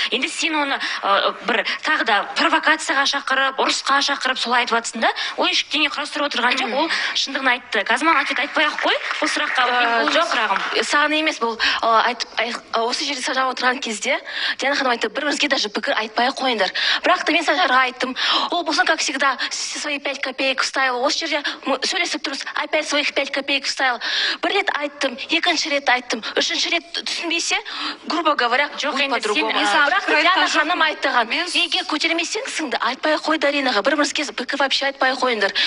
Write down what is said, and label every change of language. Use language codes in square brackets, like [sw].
[kk] Енді сен оны бір тағы да провокацияға шақырып, ұрысқа шақырып солай айтып жатсың да, ол ештеңе құрастырып отырған жоқ, ол шындығын айтты. Казман ответ айтпай-ақ қой, бұл сұраққа жоқ сұрағым. Саған емес, бұл осы жерде жауап отырған кезде Диана ханым айтты, бір-біріңізге даже пікір айтпай қойыңдар. Бірақ та мен Санжарға айттым, ол болсын, [ru] как всегда, свои 5 копеек вставил. [kk] Осы жерде сөйлесіп тұрмыз, [ru] опять своих 5 копеек вставил. [kk] Бір рет айттым, екінші рет айттым, үшінші рет түсінбесе, [ru] грубо говоря, [kk] жоқ енді [ru] по-другому. [kk] Бірақ та Диана ханым айттыған, егер көтермесең сіңді, айтпай қой Даринаға, бір-біріңізге пікір вообще айтпай қойыңдар.